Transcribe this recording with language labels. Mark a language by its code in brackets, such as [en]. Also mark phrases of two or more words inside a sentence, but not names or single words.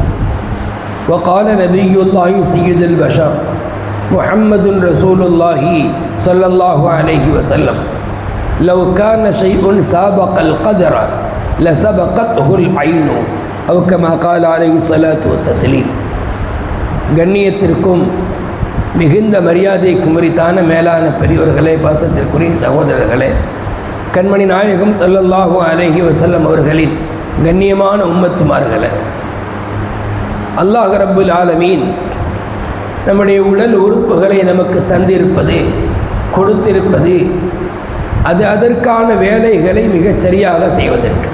[ar] وقال نبي الله سيد البشر محمد رسول الله صلى الله عليه وسلم: لو كان شيء سابق القدر لسبقته العين، أو كما قال عليه الصلاة والتسليم. [ta] கண்ணியத்திற்கும் மிகுந்த மரியாதைக்கும் உரித்தான மேலான பெரியோர்களே, பாசத்திற்குரிய சகோதரர்களே, கண்மணி நாயகம் [ar] صلى الله عليه وسلم [ta] அவர்களின் கண்ணியமான உம்மத்துமார்களே, [ar] الله رب العالمين [ta] நம்முடைய உடல் உறுப்புகளை நமக்கு தந்திருப்பது, கொடுத்திருப்பது, அது அதற்கான வேலைகளை மிகச் சரியாக செய்வதற்கு.